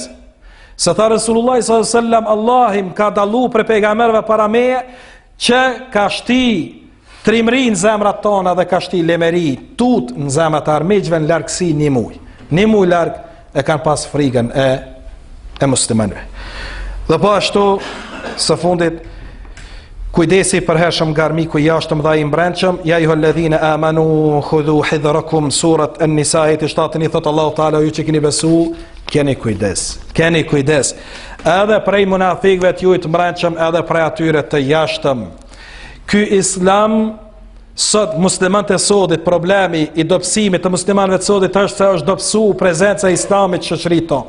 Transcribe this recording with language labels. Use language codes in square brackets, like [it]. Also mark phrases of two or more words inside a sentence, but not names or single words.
[sq] Se tha Resulullah [ar] صلى الله عليه وسلم, [sq] Allahim ka dallu për pejgamberëve para meje që ka shti trimri në zemrat tona dhe ka shti lemeri, tut në zemrat e armiqve në largësi një muj. Një muj larg e kanë pas frikën e muslimanëve. Dhe po ashtu së fundit, kujdesi për hershëm nga armiku i jashtëm dhe i mbrendshëm. [ar] يا أيها الذين آمنوا خذوا حذركم, [sq] surat An-Nisa 7 i thot Allahu Taala, ju që keni besu, keni kujdes. Keni kujdes. Edhe prej munafikëve të ju të mbrendshëm, edhe prej atyre të jashtëm. Ky Islam sot, muslimanët e sotit, problemi i dobësimit të muslimanëve të sotit është se është dobësu prezenca e Islamit në shoqërinë tonë.